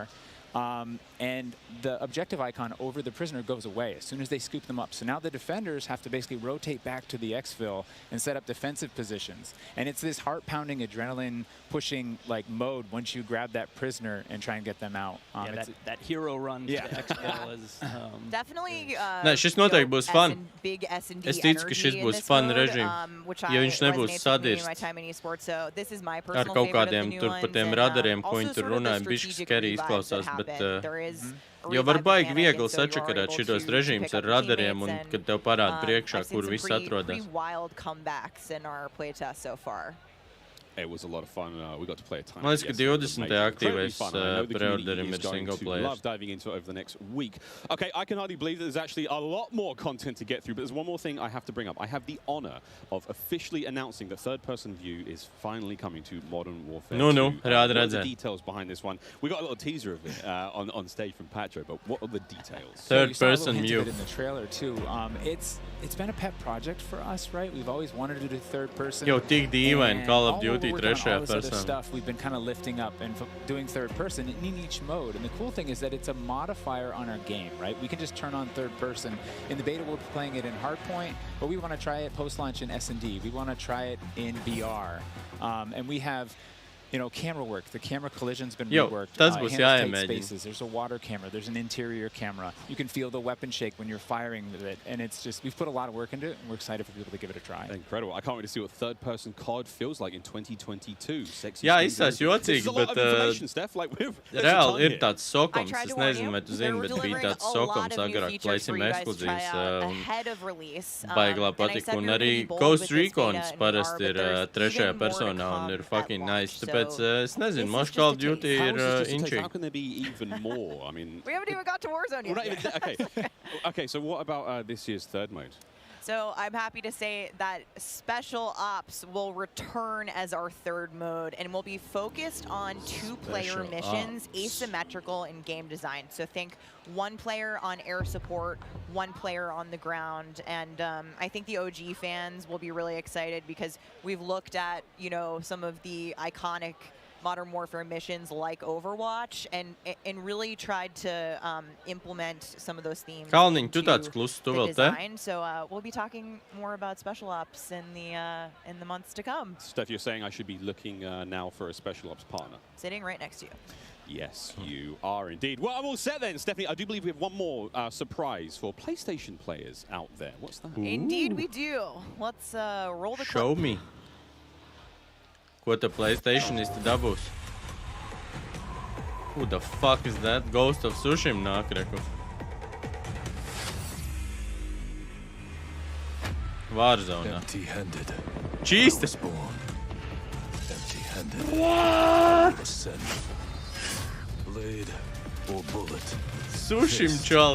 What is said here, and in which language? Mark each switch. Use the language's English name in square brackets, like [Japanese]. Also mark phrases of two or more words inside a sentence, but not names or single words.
[English] And the objective icon over the prisoner goes away as soon as they scoop them up. So now the defenders have to basically rotate back to the exfil and set up defensive positions. And it's this heart-pounding, adrenaline-pushing like mode once you grab that prisoner and try and get them out. Yeah, that hero run to the exfil is definitely. [Latvian] Nē, šis noteikti būs fun. [English] Big S&D [Latvian] Es ticu, ka šis būs fun režīm. Ja viņš nebūs sadirsts ar kaut kādiem tur par tiem radariem, ko viņi tur runāja, bišķi scary izklausās, bet jo var baigi viegli sačakarēt šitos režīmus ar radariem, un kad tev parāda priekšā, kur viss atrodas. [English] Wild comebacks in our playtest so far. It was a lot of fun. We got to play a time. [Latvian] Man liekas, ka 20. aktīvais preorderim ir [English] single player. Love diving into it over the next week. Okay, I can hardly believe that there's actually a lot more content to get through, but there's one more thing I have to bring up. I have the honor of officially announcing that third-person view is finally coming to Modern Warfare 2. [Latvian] Rāda [English] What are the [Latvian] redzēt. [English] details behind this one? We got a little teaser of it on stage from Patro, but what are the details? Third-person view. In the trailer too. It's been a pet project for us, right? We've always wanted to do third-person. [Latvian] Jau tik dīvaini Call of Duty trešajā personā. [English] Stuff we've been kind of lifting up and doing third person in each mode. And the cool thing is that it's a modifier on our game, right? We can just turn on third person. In the beta, we're playing it in Hardpoint, but we want to try it post-launch in S&D. We want to try it in VR. And we have, you know, camera work. The camera collision's been reworked. [Latvian] Tas būs jāiemēģina. [English] Spaces. There's a water camera. There's an interior camera. You can feel the weapon shake when you're firing with it. And it's just, we've put a lot of work into it, and we're excited for people to give it a try. Incredible. I can't wait to see what third-person COD feels like in 2022. Sexy. [Latvian] Jā, izsās jocīgi, bet reāli ir tāds sokums. Es nezinu, vai tu zini, bet bija tāds sokums agrāk, plaisim ekskluzīvs. Baiglā patika. Un arī Ghost Recons parasti ir trešajā personā un ir [English] fucking nice. [Latvian] Tāpēc es nezinu, most Call of Duty ir inčīgi. [English] How can there be even more? I mean, we haven't even got to Warzone yet. Okay, so what about this year's third mode? So I'm happy to say that Special Ops will return as our third mode, and will be focused on two-player missions, asymmetrical in game design. So think one player on air support, one player on the ground, and I think the OG fans will be really excited because we've looked at, you know, some of the iconic Modern Warfare missions like Overwatch, and really tried to implement some of those themes [Latvian] Kalniņ, tu tāds kluss, tu vēl te? [English] design. So we'll be talking more about Special Ops in the months to come. Steph, you're saying I should be looking now for a Special Ops partner. Sitting right next to you. Yes, you are indeed. Well, I'm all set then, Stephanie. I do believe we have one more surprise for PlayStation players out there. What's that? Indeed we do. Let's roll the Show clip. me. [Latvian] Ko ta PlayStation īsti dabūs? [English] Who the fuck is that? Ghost of Tsushima [Latvian] nāk, reku. [English] Warzone. Empty-handed. [Latvian] Čīsti. [English] Empty-handed. What? Blade or bullet. [Latvian] Tsushima čals.